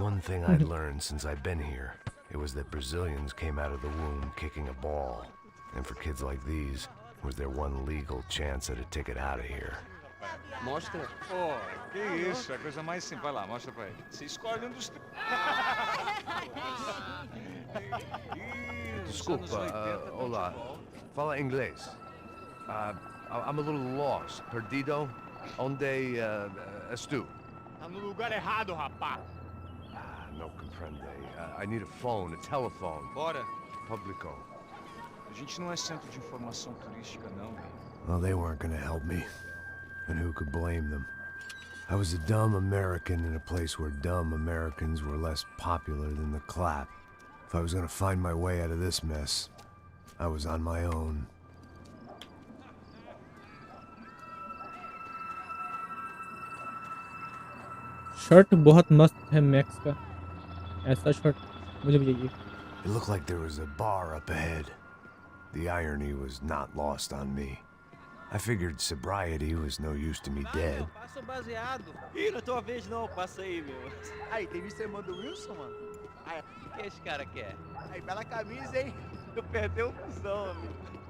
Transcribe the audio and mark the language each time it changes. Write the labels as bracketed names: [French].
[English] one thing I'd learned since I've been here, it was that Brazilians came out of the womb kicking a ball. And for kids like these, it was their one legal chance at a ticket out of here. [Portuguese] Mostra. Pô, que isso, é a coisa mais simples. Vai lá, mostra pra ele. Você escolhe um dos três. Desculpa, olá. Fala inglês. [English] I'm a little lost. [Portuguese] Perdido? Onde estou? Tá no lugar errado, rapá. [Spanish] No comprende. [English] I need a phone, a telephone. [Portuguese] Bora. Publico. A gente não é centro de informação turística, não. [English] Well, they weren't gonna help me. And who could blame them? I was a dumb American in a place where dumb Americans were less popular than the clap. If I was gonna find my way out of this mess, I was on my own. [Hindi] Shirt बहुत मस्त है max का। ऐसा shirt मुझे भी चाहिए। [English] It looked like there was a bar up ahead. The irony was not lost on me. I figured sobriety was no use to me dead. [Portuguese] Passa o baseado. Ih, não é tua vez não, passa aí, meu. Aí, tem visto a irmã do Wilson, mano? Aí, O que esse cara quer? aí, bela camisa, hein? Eu perdi o cuzão, amigo.